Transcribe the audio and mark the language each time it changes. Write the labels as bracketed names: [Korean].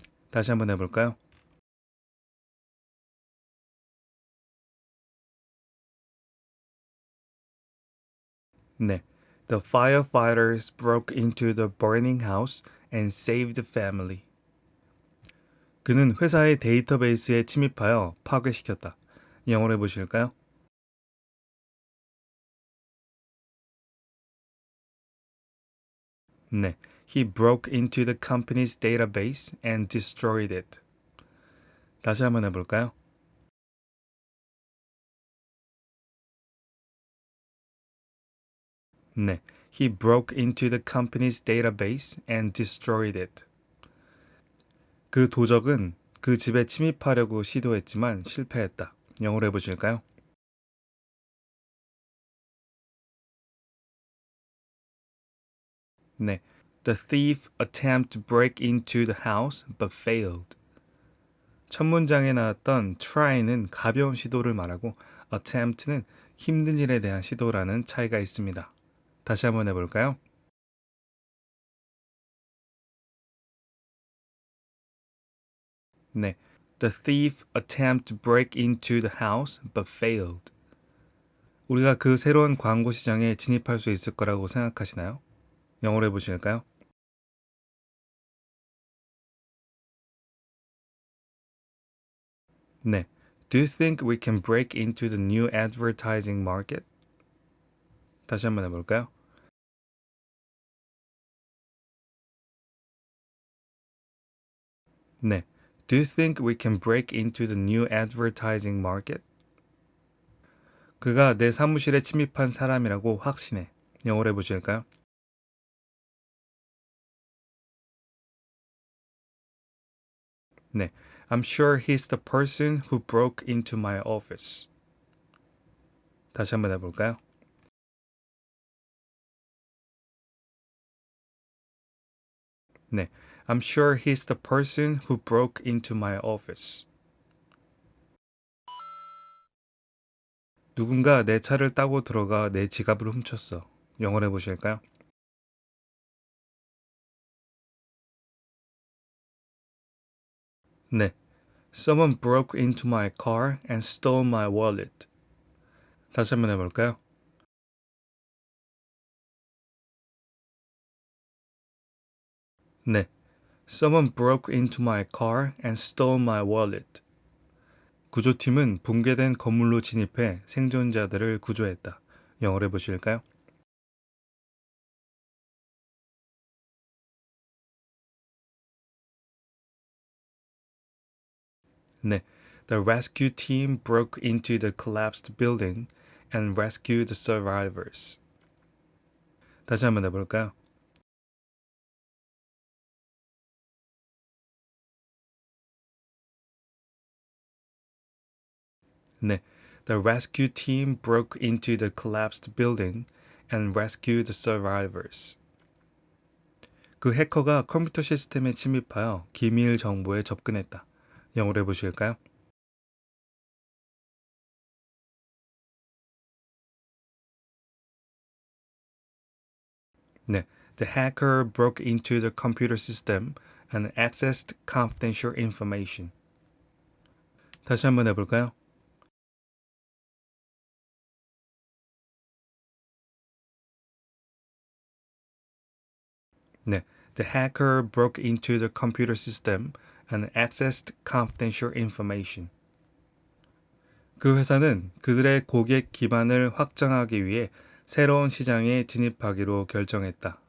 [Korean] 다시 한번 해볼까요? 네. [English] The firefighters broke into the burning house and saved the family. [Korean] 그는 회사의 데이터베이스에 침입하여 파괴시켰다. 영어로 해보실까요? 네. [English] He broke into the company's database and destroyed it. [Korean] 다시 한번 해볼까요? 네. [English] He broke into the company's database and destroyed it. [Korean] 그 도적은 그 집에 침입하려고 시도했지만 실패했다. 영어로 해보실까요? 네. [English] The thief attempted to break into the house but failed. [Korean] 첫 문장에 나왔던 try는 가벼운 시도를 말하고 attempt는 힘든 일에 대한 시도라는 차이가 있습니다. 다시 한번 해볼까요? 네. [English] The thief attempted to break into the house but failed. [Korean] 우리가 그 새로운 광고 시장에 진입할 수 있을 거라고 생각하시나요? 영어로 해보실까요? 네. [English] Do you think we can break into the new advertising market? [Korean] 다시 한번 해볼까요? 네. [English] Do you think we can break into the new advertising market? [Korean] 그가 내 사무실에 침입한 사람이라고 확신해. 영어로 해보실까요? 네. [English] I'm sure he's the person who broke into my office. [Korean] 다시 한번 해볼까요? 네. [English] I'm sure he's the person who broke into my office. [Korean] 누군가 내 차를 따고 들어가 내 지갑을 훔쳤어. 영어로 해보실까요? 네. [English] Someone broke into my car and stole my wallet. [Korean] 다시 한번 해볼까요? 네. [English] Someone broke into my car and stole my wallet. [Korean] 구조팀은 붕괴된 건물로 진입해 생존자들을 구조했다. 영어로 해보실까요? 네. [English] The rescue team broke into the collapsed building and rescued the survivors. [Korean] 다시 한번 해볼까요? 네. [English] The rescue team broke into the collapsed building and rescued the survivors. [Korean] 그 해커가 컴퓨터 시스템에 침입하여 기밀 정보에 접근했다. 영어로 해보실까요? 네. [English] The hacker broke into the computer system and accessed confidential information. [Korean] 다시 한번 해볼까요? 네. [English] The hacker broke into the computer system and accessed confidential information. [Korean] 그 회사는 그들의 고객 기반을 확장하기 위해 새로운 시장에 진입하기로 결정했다.